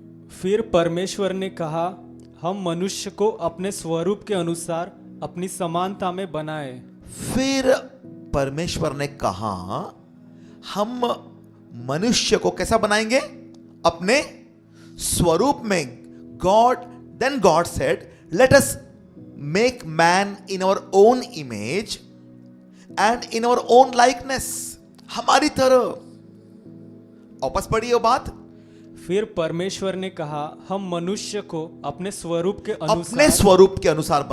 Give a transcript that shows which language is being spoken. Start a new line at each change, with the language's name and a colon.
Hindi: फिर परमेश्वर ने कहा, हम मनुष्य को अपने स्वरूप के अनुसार अपनी समानता में बनाए। फिर परमेश्वर ने कहा, हम मनुष्य को कैसा बनाएंगे? अपने स्वरूप में।
English: Then God said, let us make man in our own image and in our own likeness,
Hindi: हमारी तरह। वापस पढ़िए वो बात। फिर परमेश्वर ने कहा, हम मनुष्य को अपने स्वरूप के अनुसार